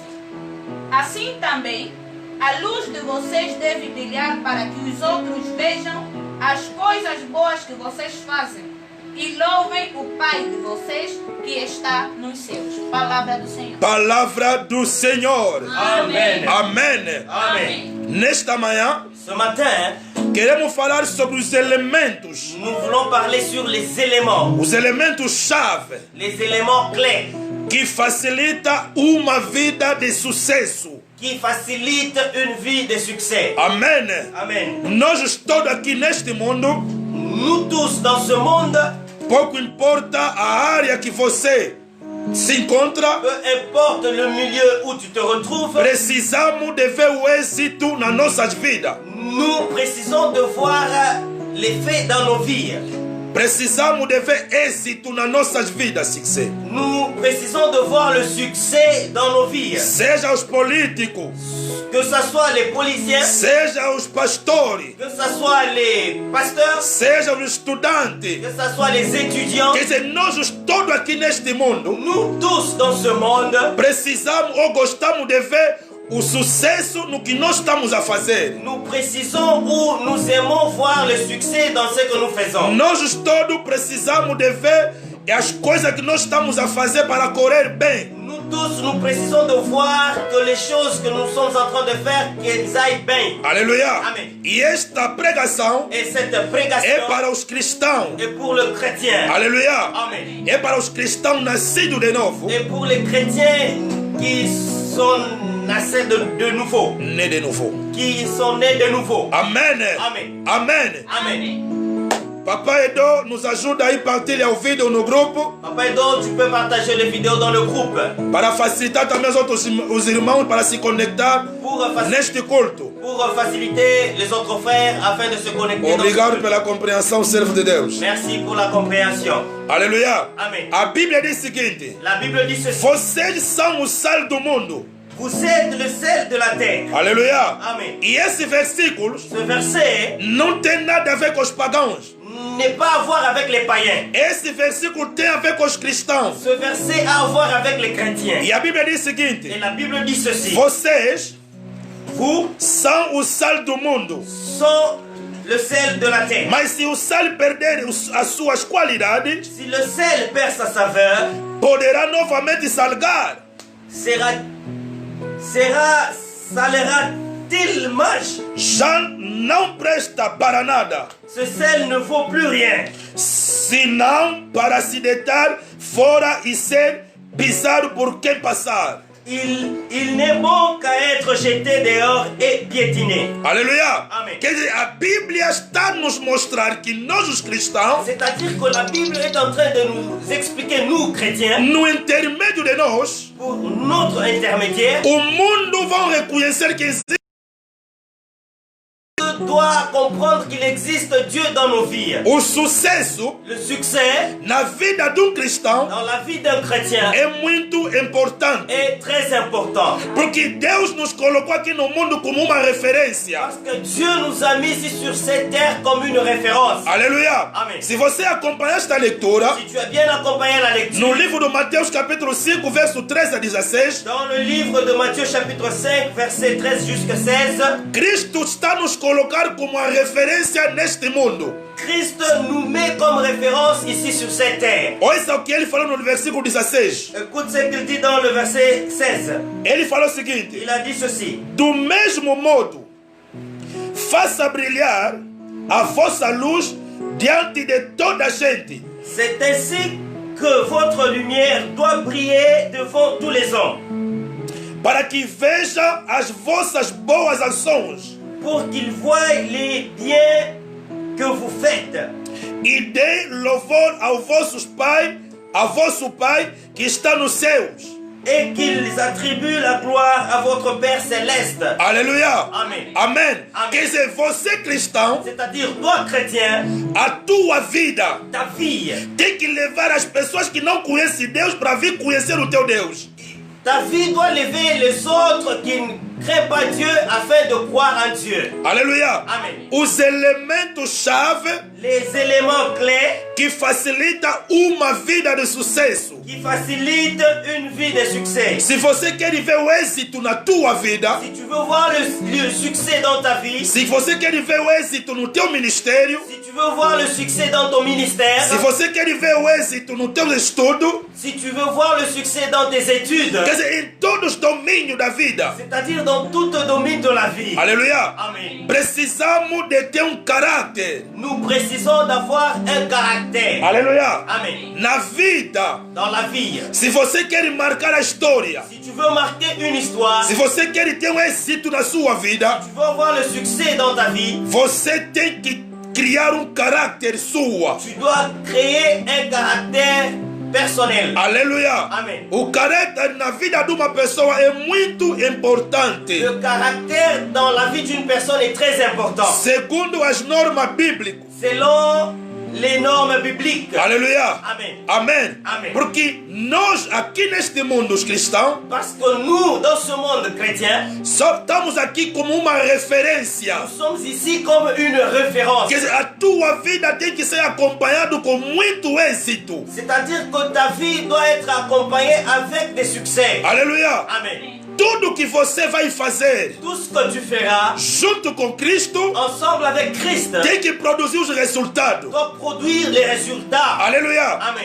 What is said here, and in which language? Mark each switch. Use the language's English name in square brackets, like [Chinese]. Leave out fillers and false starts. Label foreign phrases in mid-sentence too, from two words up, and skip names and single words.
[Portuguese] Assim também, a luz de vocês deve brilhar para que os outros vejam as coisas boas que vocês fazem e louvem o Pai de vocês que está nos céus. Palavra do Senhor. Palavra do Senhor. [French] Amen. [Portuguese] Amém. [French] Amen. [Portuguese] Nesta manhã, [French] Ce matin, [Portuguese] queremos falar sobre os elementos. [French] nous voulons parler sur les éléments [Portuguese] Chave [French] les éléments clés [Portuguese] que facilita uma vida de sucesso. [French] qui facilitent une vie de succès. [Portuguese] Amém. [French] Amen. [Portuguese] Nós todos aqui neste mundo, [French] Nous tous dans ce monde, [Portuguese] pouco importa a área que você se encontra, [French] peu importe le milieu où tu te retrouves, [Portuguese] precisamos de ver o êxito nas nossas vidas. [French] nous précisons de voir l'effet dans nos vies. [Portuguese] Precisamos de ver êxito nas nossas vidas, sucesso. [French] Nous précisons de voir le succès dans nos vies. [Portuguese] Seja os políticos, [French] Que ce soit les policiers, [Portuguese] seja os pastores, [French] que ce soit les pasteurs, [Portuguese] seja os estudantes. [French] que ce soit les étudiants, [Portuguese] Quer dizer, nós todos aqui neste mundo [French] nous tous dans ce monde, [Portuguese] precisamos ou gostamos de ver o sucesso no que nós estamos a fazer. [French] nous précisons ou nous aimons voir le succès dans ce que nous faisons. [Portuguese] Nós todos precisamos de ver as coisas que nós estamos a fazer para correr bem. [French] Nous tous, nous précisons de voir que les choses que nous sommes en train de faire, qu'elles aillent bien. [Portuguese] Aleluia. Amém. E esta pregação [French] Et cette [Portuguese] é [French] prédication [Portuguese] para os cristãos. [French] est pour le chrétien. [Portuguese] Aleluia. [French] Amen. [Portuguese] É para os cristãos nascidos de novo, [French] Et pour les chrétiens qui sont naissés de nouveau. Nés de nouveau. Qui sont nés de nouveau. Amen. Amen. Amen. Amen. [Portuguese] Papa Edo nous ajuda a partilhar o vídeo no grupo. [French] Papa Edo, tu peux partager les vidéos dans le groupe. [Portuguese] Para facilitar também os irmãos para se conectar neste culto. [French] Pour faciliter les autres frères afin de se connecter. [Portuguese] Obrigado pela compreensão, servo de Deus. [French] Merci pour la compréhension. [Portuguese] Aleluia. [French] Amen. [Portuguese] A Bíblia diz o seguinte: [French] La Bible dit ceci. [Portuguese] Vocês são o sal do mundo. [French] Vous êtes le sel de la terre. [Portuguese] Aleluia. [French] Amen. [Portuguese] E esse versículo [French] Ce verset [Portuguese] não tem nada a ver com os pagãos. [French] n'est pas à voir avec les païens. [Portuguese] Esse versículo tem a ver com os cristãos. [French] Ce verset a à voir avec les chrétiens. [Portuguese] E a Bíblia diz o seguinte: [French] Et la Bible dit ceci. [Portuguese] Vocês [French] Vous [Portuguese] são o sal do mundo. [French] sont le sel de la terre. [Portuguese] Mas se o sal perder as suas qualidades, [French] Si le sel perd sa saveur, [Portuguese] poderá novamente salgar. [French] salera-t-il mâche? [Portuguese] Já não presta para nada, [French] Ce sel ne vaut plus rien, [Portuguese] senão para se deitar fora e ser pisado por quem passar. [French] il n'est bon qu'à être jeté dehors et piétiné. [Portuguese] Aleluia. Amém. Quer dizer, a Bíblia está a nos mostrar que nós, os cristãos, [French] C'est-à-dire que la Bible est en train de nous expliquer, nous chrétiens, [Portuguese] no intermédio de nós, [French] pour notre intermédiaire, [Portuguese] o mundo vai reconhecer que existe [French] doit comprendre qu'il existe Dieu dans nos vies. [Portuguese] o sucesso [French] Le succès [Portuguese] na vida de cristão [French] dans la vie d'un chrétien [Portuguese] é muito importante. [French] est très important. [Portuguese] Porque Deus nos colocou aqui no mundo como uma referência. [French] Parce que Dieu nous a mis ici sur cette terre comme une référence. [Portuguese] Aleluia. Amém. Se você acompanhar esta leitura, [French] Si tu as bien accompagné la lecture, [Portuguese] no livro de Mateus capítulo 5, verso 13 a 16, [French] dans le livre de Matthieu chapitre 5, verset 13 jusqu'à 16, [Portuguese] Cristo está nos colocar como a referência neste mundo. [French] Christ nous met comme référence ici sur cette terre. [Portuguese] Ouça o que ele falou no versículo 16. [French] Écoute ce qu'il dit dans le verset 16. [Portuguese] Ele falou o seguinte: [French] Il a dit ceci. [Portuguese] do mesmo modo, faça brilhar a vossa luz diante de toda a gente, [French] C'est ainsi que votre lumière doit briller devant tous les hommes, [Portuguese] para que veja as vossas boas ações [French] pour qu'ils voient les biens que vous faites [Portuguese] e dê louvor ao vosso Pai que está nos céus. [French] et qu'ils attribuent la gloire à votre Père céleste. [Portuguese] Aleluia. Amém. Amém. Amém. Quer dizer, você cristão, [French] C'est-à-dire, toi chrétien, [Portuguese] a tua vida [French] ta vie, [Portuguese] tem que levar as pessoas que não conhecem Deus para vir conhecer o teu Deus. [French] ta vie doit lever les autres qui ne créent pas Dieu afin de croire en Dieu. [Portuguese] Aleluia. Amém. Os elementos-chave [French] Les éléments clés [Portuguese] que facilitam uma vida de sucesso. [French] qui facilitent une vie de succès. [Portuguese] Se você quer ver o êxito na tua vida, [French] Si tu veux voir le succès dans ta vie, [Portuguese] se você quer ver o êxito no teu ministério, [French] si tu veux voir le succès dans ton ministère, [Portuguese] se você quer ver o êxito no teu estudo, [French] si tu veux voir le succès dans tes études, [Portuguese] quer dizer, em todos os domínios da vida. [French] c'est-à-dire dans tout le domaine de la vie. [Portuguese] Aleluia. [French] Amen. [Portuguese] Precisamos de ter caráter. [French] Nous précisons d'avoir un caractère. [Portuguese] Aleluia. [French] Amen. [Portuguese] Na vida, [French] Dans la vie, [Portuguese] se você quer marcar a história, [French] si tu veux marquer une histoire, [Portuguese] se você quer ter êxito na sua vida, [French] tu veux avoir le succès dans ta vie, [Portuguese] você tem que criar caráter sua. [French] tu dois créer un caractère personnel. [Portuguese] Aleluia. Amém. O caráter na vida de uma pessoa é muito importante. [French] Le caractère dans la vie d'une personne est très important. [Portuguese] Segundo as normas bíblicas. [French] Selon les normes bibliques. [Portuguese] Aleluia. [French] Amen. [Portuguese] Amém. Amém. Porque nós aqui neste mundo, os cristãos, [French] Parce que nous, dans ce monde chrétien, [Portuguese] só estamos aqui como uma referência. [French] nous sommes ici comme une référence. [Portuguese] Quer dizer, a tua vida tem que ser acompanhada com muito êxito. [French] C'est-à-dire que ta vie doit être accompagnée avec des succès. [Portuguese] Aleluia. [French] Amen. [Portuguese] Tudo que você vai fazer [French] Tout ce que tu feras [Portuguese] junto com Cristo [French] ensemble avec Christ [Portuguese] tem que produzir os resultados. [French] doit produire les résultats. [Portuguese] Aleluia. [French] Amen.